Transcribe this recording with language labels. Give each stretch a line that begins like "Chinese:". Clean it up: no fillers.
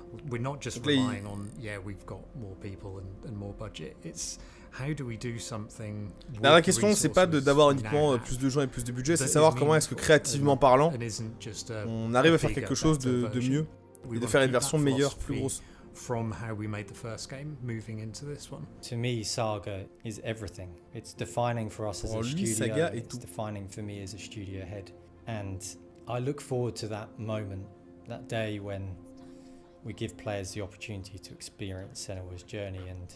English: We're not just relying on, we've got more people and more budget. It's how do we do something.
French: La question, c'est pas d'avoir uniquement plus de gens et plus de budget, c'est savoir comment est-ce que créativement parlant, on arrive à faire quelque chose de mieux et de faire une version meilleure, plus grosse.
English: From how we made the first game, moving into this one. To me, Saga is everything. It's defining for us as a studio. Saga it's defining for me as a studio head. And I look forward to that moment, that day when we give players the opportunity to experience Senua's journey, and